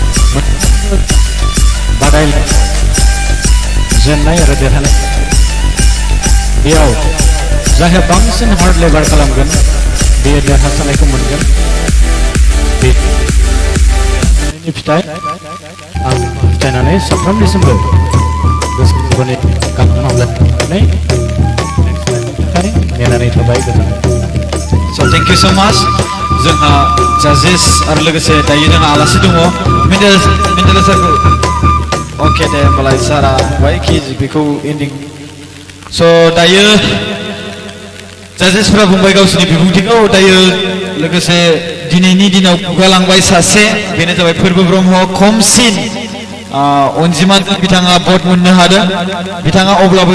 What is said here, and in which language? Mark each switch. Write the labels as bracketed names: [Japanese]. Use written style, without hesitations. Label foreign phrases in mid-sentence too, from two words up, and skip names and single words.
[Bodo] बादायलायनाय जेननाय आरो देरहानाय बेयाव जायहा बांसिन [English] hard labour [Bodo] खालामगोन बेयो देरहासारनायखौ मोनगोन बेनि फिथाइ आं फोथायनानै साफ्रोमनिसिमबो गोसो गोरबोनि गाहाम हामलायनानै नेनानै थाबाय गोजोननाय [English] So thank you so much. [Bodo] जोंहा जाजेस आरो लोगोसे दायो जोंहा आलासि दङ मेन्डेला सारखौ अके दे होमबालाय सारा बुंबाय कि बेखौ एन्डिं स' दायो जाजेसफोरा बुंबाय गावसोरनि बिबुंथिखौ दायो लोगोसे दिनैनि दिनाव खुगालांबाय सासे बेनो जाबाय फोरबो ब्रह्म खमसिन अनजिमाजों बिथाङा भट मोननो हादों बिथाङा अब्लाबो